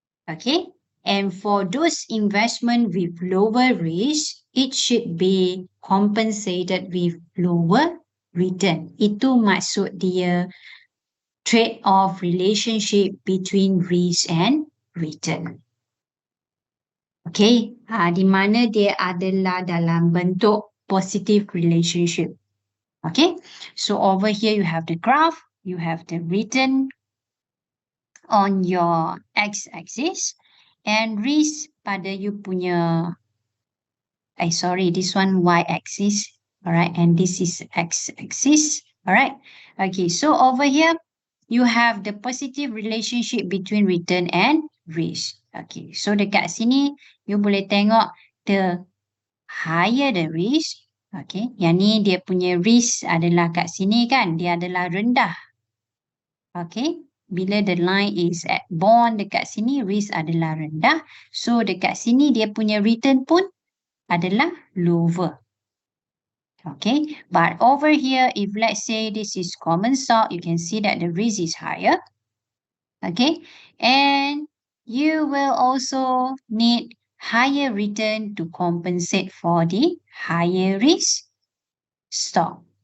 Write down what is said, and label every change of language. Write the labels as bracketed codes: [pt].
[en] Okay, and for those investment with lower risk, it should be compensated with lower return. Itu maksud dia trade-off relationship between risk and return. [ms] Okay, di mana dia adalah dalam bentuk positive relationship. [en] Okay, so over here you have the graph, you have the return on your x-axis and risk pada you punya, sorry, this one y-axis, alright, and this is x-axis, alright. Okay, so over here you have the positive relationship between return and risk. Okay, so dekat sini you boleh tengok the higher the risk. [ms] Okay, yang ni dia punya risk adalah kat sini kan, dia adalah rendah. [en] Okay, bila the line is at bond dekat sini, risk adalah rendah. [ms] So dekat sini dia punya return pun adalah lower. [en] Okay, but over here, if let's say this is common stock, you can see that the risk is higher. Okay, and you will also need higher return to compensate for the higher risk stock.